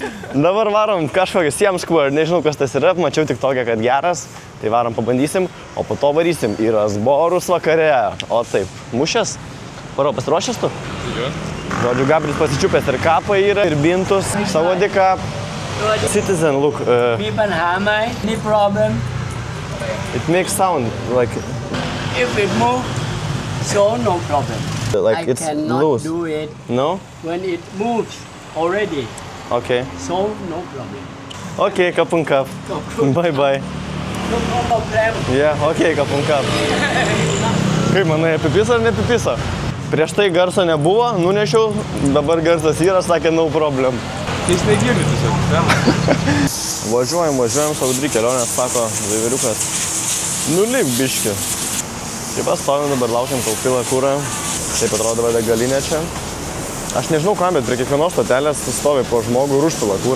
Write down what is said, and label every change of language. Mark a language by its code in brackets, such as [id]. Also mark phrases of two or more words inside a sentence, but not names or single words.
[lt] Dabar varom kažkokį Siam Square, nežinau, kas tas yra, mačiau tik tokią, kad geras. Tai varom pabandysim, o po to varysim į Rasborus vakare. O taip, mušęs? Paro, pasiruošęs tu? Jo. Žodžiu, Gabriel pasičiupęs ir kapą yra, ir bintus, savo dėkap. [en] Citizen, look. [th] มีปัญหาไหม? [en] Any problem? It makes sound, like If it move, so no problem. I it's cannot loose. do it No? when it moves already, Okay. so no problem. Okay, [th] ขอบคุณครับ. [en] Bye bye. No problem. Yeah, [th] okay, ขอบคุณครับ. [lt] Kaip manai, apipisa ar neapipisa? Prieš tai garso nebuvo, nunešiau, dabar garsas yra, sakė [en] no problem. [lt] Jis negirdi tiesiog. Važiuojam, savo dri kelionės, sako Vaiveriukas. Nulik biški. Taip stovim dabar, laukiam, kol pila kūrą. Taip atrodo veda galinė čia. Aš nežinau kam, bet prie kiekvienos stotelės stovi po žmogų ir užpila kūrą.